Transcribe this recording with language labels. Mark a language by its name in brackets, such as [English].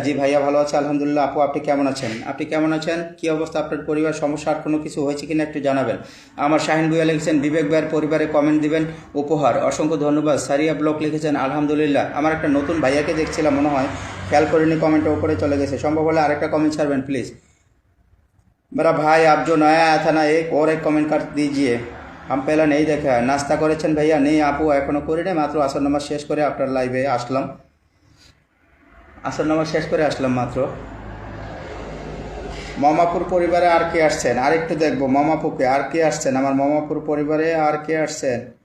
[Bangla] জি ভাইয়া ভালো আছে আলহামদুলিল্লাহ। আপু আপনি কেমন আছেন? আপনি কেমন আছেন? কি অবস্থা? আপনার পরিবার সমস্যা আর কোনো কিছু হয়েছে কিনা একটু জানাবেন। আমার শাহিন ভুইয়া লিখেছেন, বিবেক ভাইয়ের পরিবারে কমেন্ট দিবেন উপহার, অসংখ্য ধন্যবাদ। সারিয়া ব্লক লিখেছেন, আলহামদুলিল্লাহ। আমার একটা নতুন ভাইয়াকে দেখছিলাম, মনে হয় খেয়াল করিনি, কমেন্টের উপরে চলে গেছে। সম্ভব হলে আরেকটা কমেন্ট ছাড়বেন প্লিজ। [Hindi] मेरा भाई आप जो नया आया था ना, एक और एक कमेंट कर दीजिए, हम पहले नहीं देखा है। [Bangla] नाश्ता করেছেন ভাইয়া? নেই আপু, এখনো করি নাই, মাত্র আসর নামাজ শেষ করে আপনার লাইভে আসলাম। আসর নামাজ শেষ করে আসলাম মাত্র। মমাপুর পরিবারে আর কে আসছেন? আর একটু দেখবো মমাপুকে, আর কে আসছেন আমার মমাপুর পরিবারে, আর কে আসছেন?